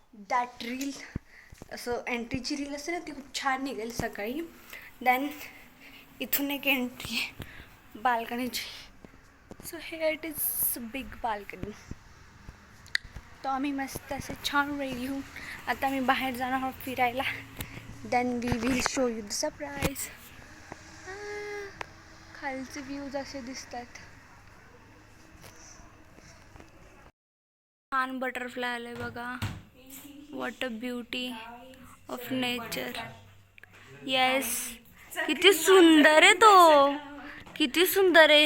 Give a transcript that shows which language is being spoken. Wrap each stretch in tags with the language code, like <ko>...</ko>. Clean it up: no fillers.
<mr>That reel असं एंट्रीची reel असते ना ती खूप छान निघेल सकाळी. देन इथून एक entry बाल्कनीची. So here it is big balcony. तर आम्ही मस्त असे छान रेडी होऊन आता आम्ही बाहेर जाणार आहोत फिरायला.</mr> <en>Then we will show you the surprise.</en> <mr>खालचे व्ह्यूज असे दिसतात. छान बटरफ्लाय आले बघा. What a beauty of nature. Yes, किती सुंदर आहे तो. किती सुंदर आहे.</mr>